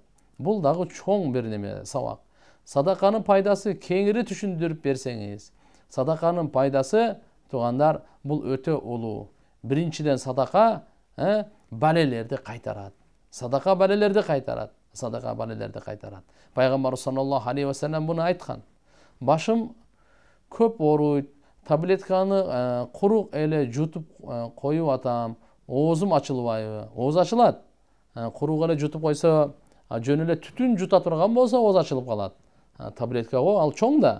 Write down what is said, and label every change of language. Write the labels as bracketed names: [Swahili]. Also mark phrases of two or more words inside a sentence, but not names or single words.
[Kyrgyz] Бул дагы чоң бир неме сабак. Садаканын пайдасы кеңири түшүндүрүп берсеңиз. Садаканын пайдасы тугандар бул өтө улуу. Биринчиден садака балелерди кайтарат. Садака балелерди кайтарат. Садака балелерди кайтарат. Пайгамбар [Arabic] صلى الله عليه وسلم [Kyrgyz] буну айткан. Башым көп ооруйт, таблетканы курук эле жутуп коюп атам, оозум ачылбайбы? Ооз ачылат. Курук эле жутуп койсо, жөн эле түтүн жута турган болсо ооз ачылып калат. Таблетка го ал чоң да.